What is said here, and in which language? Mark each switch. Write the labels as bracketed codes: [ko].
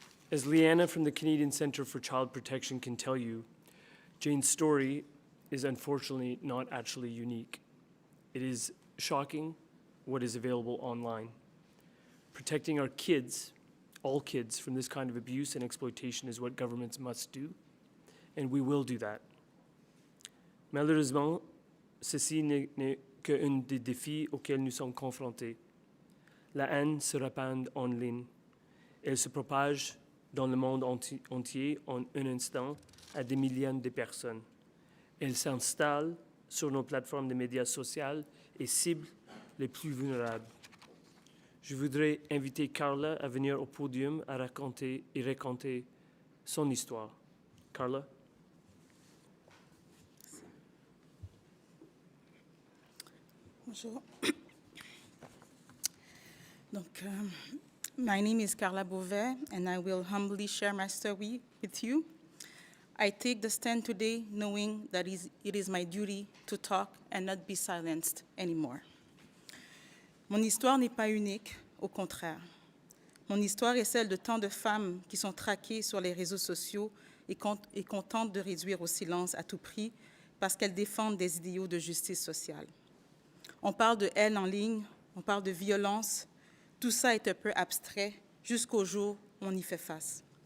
[en] As Leanna from the Canadian Centre for Child Protection can tell you, Jane's story is unfortunately not actually unique. It is shocking what is available online. Protecting our kids, all kids, from this kind of abuse and exploitation is what governments must do, and we will do that. [fr] Malheureusement, ceci n'est qu'un des défis auxquels nous sommes confrontés. La haine se répand en ligne. Elle se propage dans le monde entier en un instant à des millions de personnes. Elle s'installe sur nos plateformes de médias sociaux et cible les plus vulnérables. Je voudrais inviter Carla à venir au podium à raconter son histoire. Carla? Bonjour. [en] Donc, my name is Carla Beauvais, and I will humbly share my story with you. I take the stand today knowing that it is my duty to talk and not be silenced anymore. [fr] Mon histoire n'est pas unique, au contraire. Mon histoire est celle de tant de femmes qui sont traquées sur les réseaux sociaux et qu'on tente de réduire au silence à tout prix parce qu'elles défendent des idéaux de justice sociale. On parle de haine en ligne, on parle de violence. Tout ça est un peu abstrait jusqu'au jour où on y fait face.